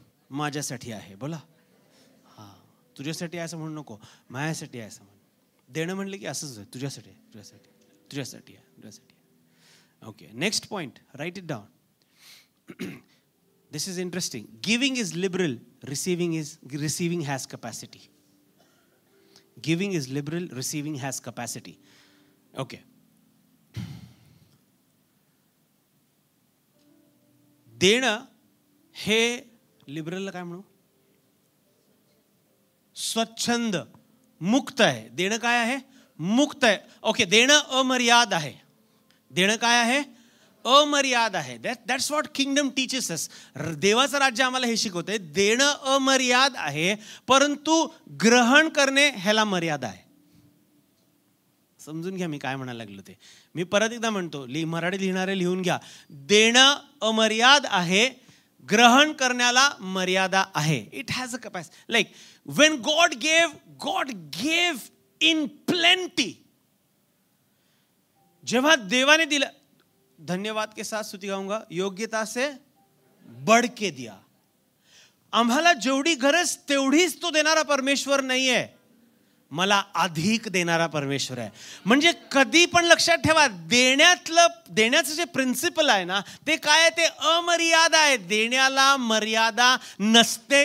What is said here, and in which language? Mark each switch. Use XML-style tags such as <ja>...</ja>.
<mr>माझ्यासाठी आहे. बोला. तुझ्यासाठी आहे असं म्हणू नको, माझ्यासाठी आहे असं म्हण. देणं म्हणलं की असंच आहे, तुझ्यासाठी आहे, तुझ्यासाठी तुझ्यासाठी आहे, तुझ्यासाठी आहे.</mr> <en>Okay, next point, write it down. This is interesting. Giving is liberal, receiving has capacity. Giving is liberal, receiving has capacity. Okay.</en> <mr>देणं हे लिबरलला काय म्हणू? स्वच्छंद, मुक्त आहे. देणं काय आहे? मुक्त आहे. ओके, देणं अमर्याद आहे. देणं काय आहे? अमर्याद आहे.</mr> <en>That's what kingdom teaches us.</en> <mr>देवाचं राज्य आम्हाला हे शिकवतंय. देणं अमर्याद आहे, परंतु ग्रहण करणे ह्याला मर्यादा आहे. समजून घ्या मी काय म्हणायला लागलो ते. मी परत एकदा म्हणतो, मराठी लिहिणारे लिहून घ्या. देणं अमर्याद आहे, ग्रहण करण्याला मर्यादा आहे.</mr> <en>It has a capacity. Like when God gave in plenty.</en> <mr>जेव्हा देवाने दिलं,</mr> <hi>धन्यवाद के साथ स्तुति गाऊंगा, योग्यता से बढ़ के दिया.</hi> <mr>आम्हाला जेवढी गरज तेवढीच तो देणारा परमेश्वर नाहीये, मला अधिक देणारा परमेश्वर आहे. म्हणजे कधी पण लक्षात ठेवा, देण्याचं जे प्रिन्सिपल आहे ना, ते काय आहे? ते अमर्याद आहे. देण्याला मर्यादा नसते.</mr>